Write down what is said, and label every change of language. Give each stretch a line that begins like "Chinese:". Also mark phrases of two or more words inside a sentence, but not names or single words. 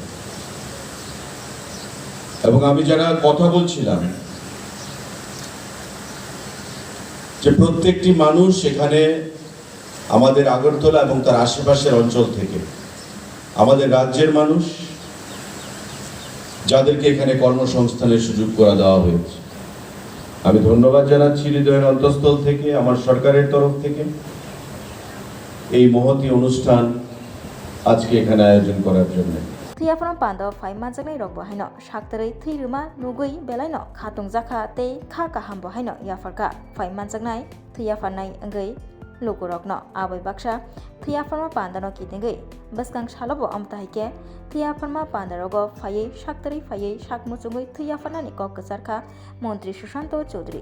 Bangla: এবং আমি যারা কথা বলছিলাম যে প্রত্যেকটি মানুষ এখানে আমাদের আগরতলা এবং তার আশেপাশের অঞ্চল থেকে, আমাদের রাজ্যের মানুষ যাদেরকে এখানে কর্মসংস্থানের সুযোগ করে দেওয়া হয়েছে, আমি ধন্যবাদ জানাচ্ছি হৃদয়ের অন্তঃস্থল থেকে আমার সরকারের তরফ থেকে এই মহতী অনুষ্ঠান আজকে এখানে আয়োজন করার জন্য।
Kok Borok: थैयाफोराव पान्दाव फाइ मानजागनाय रक बहायनो शाक्तरै थैरुमा नुगै बेलायनो खातुं जाखा ते खा काहाम बहायनो याफारका फाइ मानजागनाय थैयाफारनाय अंगै लुकुरकनो आबै बाक्सा थैयाफोरमा पान्दानो कितिंगै बसकां सालबो अमताहैके थैयाफोरमा पान्दारगो फायै शाक्तरै फायै शाक मुचुंगै थैयाफारनानि कक गसारखा मंत्री सुशांत चौधरी।